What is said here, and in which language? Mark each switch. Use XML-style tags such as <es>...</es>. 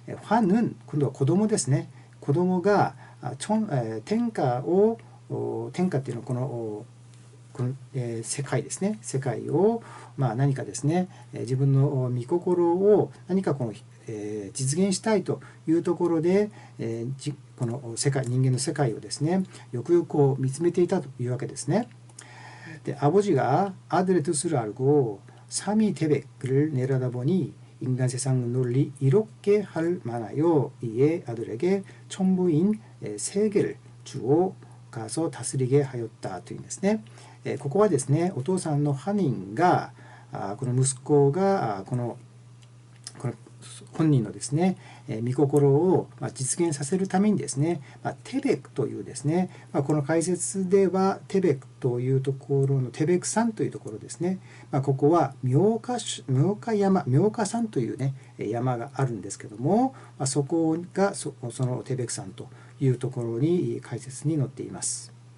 <ja>환은今度は子供ですね。子供が天下っていうのはこの世界ですね、世界を何かですね、自分の御心を何か実現したいというところで、この人間の世界をですねよくよく見つめていたというわけですね。</ja> <ko>で、아버지가 아들의 뜻을 알고 삼위 태백을 내려다보니 인간 세상 논리 이롭게 할 만하여 이에 아들에게 천부인 세 개를 주어 가서 다스리게 하였다</ko> <ja>というんですね。ここはですね、お父さんのハニンがこの息子がこの本人のですね御心を実現させるためにですね、テベクというですね、この解説ではテベクというところのテベク山というところですね、ここは明華山というね山があるんですけども、そこがそのテベク山というところに解説に載っています。</ja>